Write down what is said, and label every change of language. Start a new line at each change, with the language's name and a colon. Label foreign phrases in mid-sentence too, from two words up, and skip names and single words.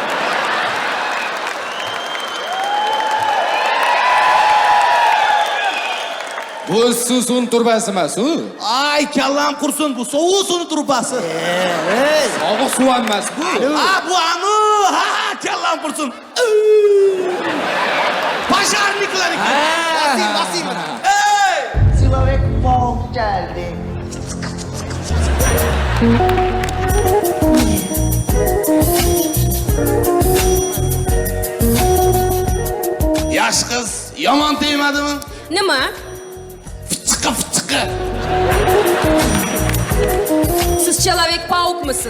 Uzbek: Bu suvni turbasi emas-ku. Ay, kallam qursin, bu sovuq suvni turbasi. Sovuq suv emas bu. Bu anu, ha, kallam qursin. Pajarniklar ekan. Basing. Ey!
Russian: Человек паук geldi.
Uzbek: Yosh qiz, yomon tegmadimi? Nima? Fichiqi. Siz Человек-paukmisiz?